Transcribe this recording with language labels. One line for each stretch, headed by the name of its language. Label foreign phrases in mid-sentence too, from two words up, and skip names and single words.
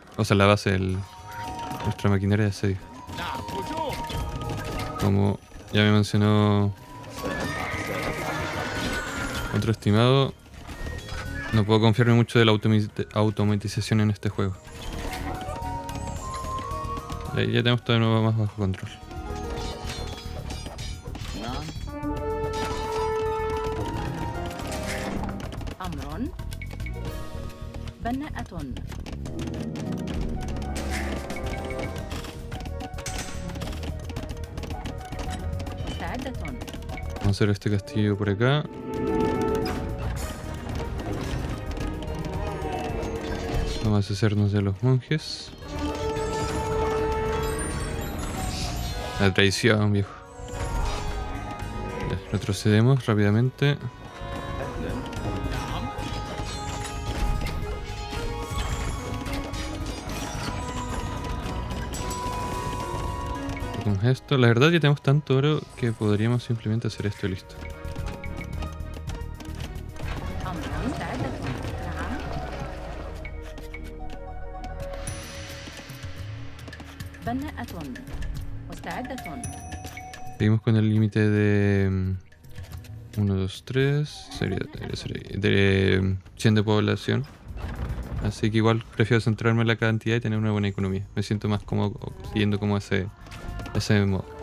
Spanish: O sea, la base, nuestra maquinaria de asedio. Como ya me mencionó otro estimado, no puedo confiarme mucho de la automatización en este juego. Ya tenemos todo de nuevo más bajo control.
Arabic: نعم. أمر. بناءة. مستعدة.
Spanish: Vamos a hacer este castillo por acá. Vamos a deshacernos de los monjes. La traición, viejo. Ya, retrocedemos rápidamente.
Arabic: أهلا.
Spanish: Hacemos esto. La verdad ya tenemos tanto oro que podríamos simplemente hacer esto y listo.
Arabic: أمر. مستعدة. نعم. بناءة. مستعدة.
Spanish: Seguimos con el límite de 1, 2, 3. Sería de 100 de población. Así que igual prefiero centrarme en la cantidad y tener una buena economía. Me siento más cómodo siguiendo como ese modo.